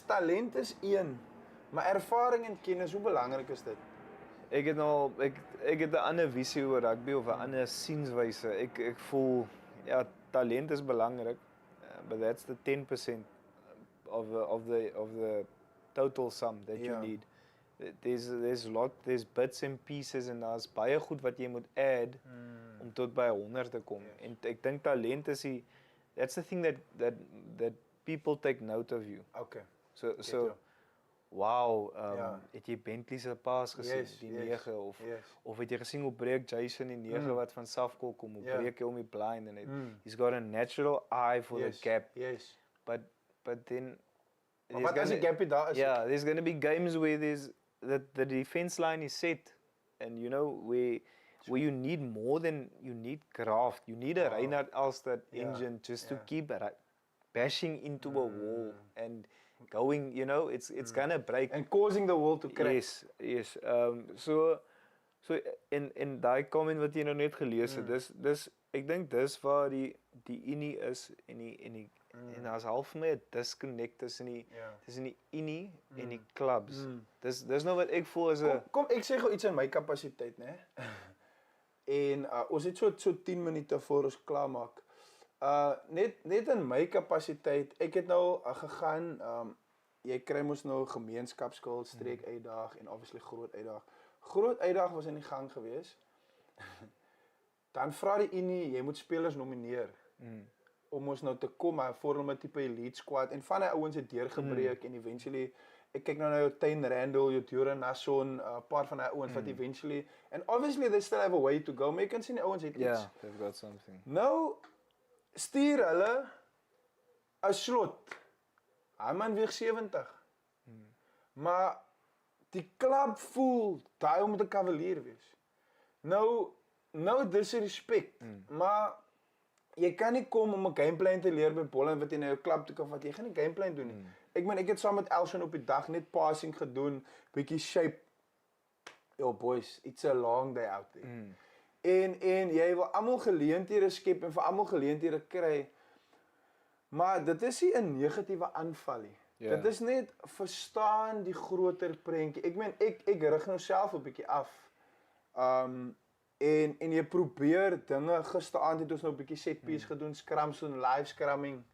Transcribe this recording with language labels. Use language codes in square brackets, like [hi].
[af] Talent is een, maar ervaring en kennis, hoe belangrik is dit? Ek het 'n ander visie oor rugby of 'n ander sienswyse. Ek voel ja, talent is belangrik, [en] but that's the 10% of the total sum that you need. There's bits and pieces [af] en daar's baie goed wat jy moet add om tot by 100 te kom. En ek dink [en] talent is that's the thing that people take note of you. Okay. [af] So wow, het jy Bentley se paas gesien, die 9 of het jy gesien hoe breek Jason die 9 wat van Safkool kom, hoe breek hy om die blind en [en] he's got a natural eye for the gap. Yes. But then [af] wat as die gap daar is? [en] Yeah, there's going to be games where the defense line is set, and you know where you need more than you need craft. You need a Reinhard Alstad engine just to keep bashing into a wall and going. You know, it's gonna break and causing the wall to crack. Yes. [af] So in daai comment wat jy nou net gelees het, dis ek dink dis waar die unie is en daar's half vir my 'n disconnect tussen die unie en die clubs. Dis nou wat ek voel as 'n Kom ek sê gou iets in my kapasiteit, né? En ons het so 10 minute voor ons klaar maak. Net in my kapasiteit, ek het nou gegaan, jy kry mos nou gemeenskapskuld, streek uitdag en obviously groot uitdag. Groot uitdag was in die gang gewees. Dan vra die unie, jy moet spelers nomineer. Om ons nou te kom, maar vorm 'n tipe elite squad en van die ouens het deurgebreek en eventually ek kyk nou na jou Tyn Randall, jou Duran Nasson, paar van die ouens wat eventually, [en] and obviously they still have a way to go, [af] maar jy kan sien die ouens het iets. [en] Yeah, they've got something. [af] Nou, stuur hulle 'n slot. Hy man weeg 70. Maar die klub voel, daai moet 'n cavalier wees. Nou disrespect, maar jy kan nie kom om 'n gameplan te leer by Bolland wat jy na jou klub toe kan vat. Jy gaan nie gameplan doen nie. Ek meen, ek het saam met Elson op die dag net passing gedoen, bietjie shape. [en] Yo boys, it's a long day out there. [af] En jy wil almal geleenthede skep en vir almal geleenthede kry. Maar dit is nie 'n negatiewe aanval nie. Ja. Dit is net verstaan die groter prentjie. Ek meen, ek rig nou self 'n bietjie af. En jy probeer dinge, gisteraand het ons nou 'n bietjie set piece gedoen, scrums en live scrumming.